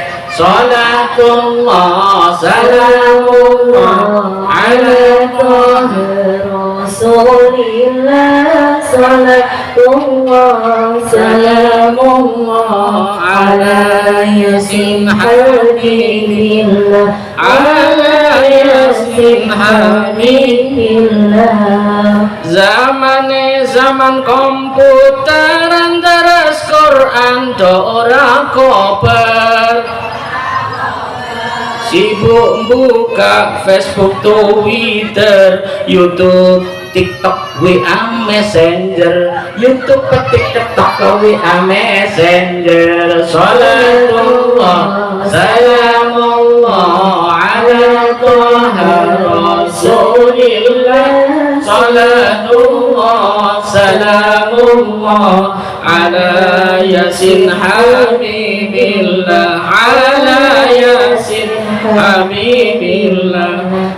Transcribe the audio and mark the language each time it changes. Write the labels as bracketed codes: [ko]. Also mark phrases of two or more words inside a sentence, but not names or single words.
[ar] صلاة الله سلام الله على رسول الله، صلاة الله سلام الله على يس حبيب الله، على يس حبيب الله. [jv] Zaman komputeran terus Quran do ora koper, sibuk buka Facebook, Twitter, YouTube, TikTok, WA Messenger, YouTube, TikTok, WA Messenger. [ar] صلاة الله سلام الله على طه رسول الله، صلاة الله سلام الله على يس حبيب الله، على يس حبيب الله.